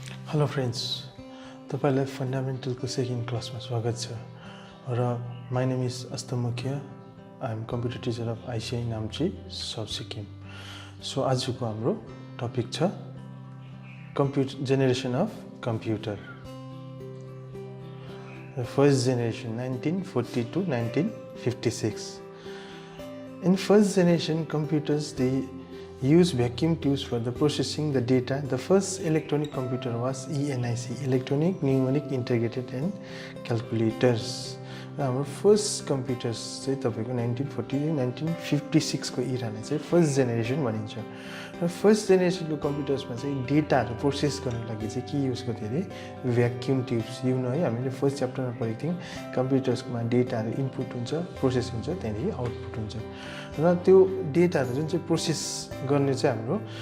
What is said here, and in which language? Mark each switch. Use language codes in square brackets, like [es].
[en] Hello friends, [ne] तपाईलाई fundamental को second class में स्वागत छ र [en] my name is Austam. I am computer teacher of ICI Namchi South Sikkim. [ne] So आज को हाम्रो टपिक छ [en] computer generation of computer. The first generation 1940 to 1956. In first generation computers they use vacuum tubes for the processing the data. The first electronic computer was ENIC, Electronic Numeric Integrated and Calculators. Our first computers [ne] चाहिँ तपाईको 1940 1956 को इरामा चाहिँ first generation भनिन्छ र first generation को computers मा चाहिँ डेटाहरु process गर्न लागि चाहिँ के युज गर्थ्यो रे भ्याक्युम ट्युब्स युन है हामीले फर्स्ट च्याप्टरमा पढेको थियौं कम्प्युटर्समा डेटाहरु इनपुट हुन्छ प्रोसेस हुन्छ त्यहाँदेखि आउटपुट हुन्छ र त्यो डेटाहरु जुन चाहिँ प्रोसेस गर्ने चाहिँ हाम्रो